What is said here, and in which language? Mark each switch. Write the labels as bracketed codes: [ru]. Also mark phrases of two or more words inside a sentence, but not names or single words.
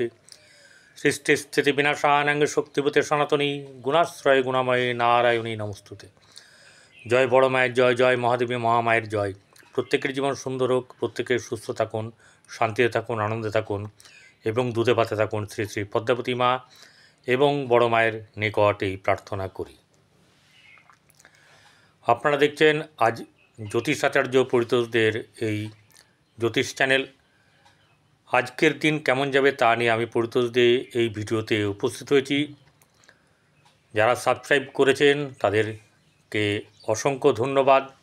[sa] सृष्टिस्थितिविनाशानां शक्तिभूते सनातनी गुणाश्रय गुणामये नारायणी नमस्तुते। [bn] জয় বড় মায়ের জয়, জয় মহাদেবী মহামায়ের জয়। প্রত্যেকের জীবন সুন্দর হোক, প্রত্যেকে সুস্থ থাকুন, শান্তিতে থাকুন, আনন্দে থাকুন এবং দুধে ভাতে থাকুন। শ্রী শ্রী পদ্মাবতী মা এবং বড় মায়ের নিকট এই প্রার্থনা করি। আপনারা দেখছেন আজ জ্যোতিষাচার্য পরিতোষদের এই জ্যোতিষ চ্যানেল। আজকের দিন কেমন যাবে তা নিয়ে আমি পরিতোষদের এই ভিডিওতে উপস্থিত হয়েছি। যারা সাবস্ক্রাইব করেছেন তাদেরকে অসংখ্য ধন্যবাদ।